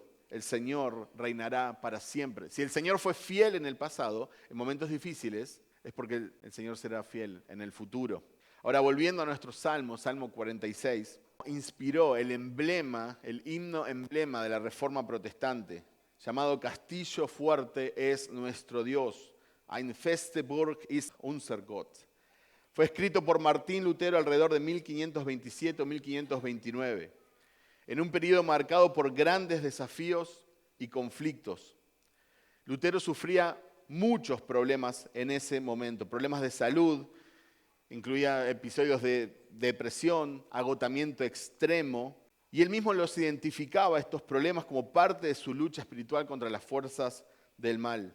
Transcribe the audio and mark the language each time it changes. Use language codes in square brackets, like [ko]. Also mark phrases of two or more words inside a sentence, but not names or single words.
[es] El Señor reinará para siempre. Si el Señor fue fiel en el pasado, en momentos difíciles, es porque el Señor será fiel en el futuro. Ahora, volviendo a nuestro Salmo, Salmo 46, inspiró el emblema, el himno emblema de la Reforma Protestante, llamado Castillo fuerte es nuestro Dios. [de] Ein feste Burg ist unser Gott. [es] Fue escrito por Martín Lutero alrededor de 1527 o 1529, en un periodo marcado por grandes desafíos y conflictos. Lutero sufría muchos problemas en ese momento, problemas de salud, incluía episodios de depresión, agotamiento extremo, y él mismo los identificaba, estos problemas, como parte de su lucha espiritual contra las fuerzas del mal.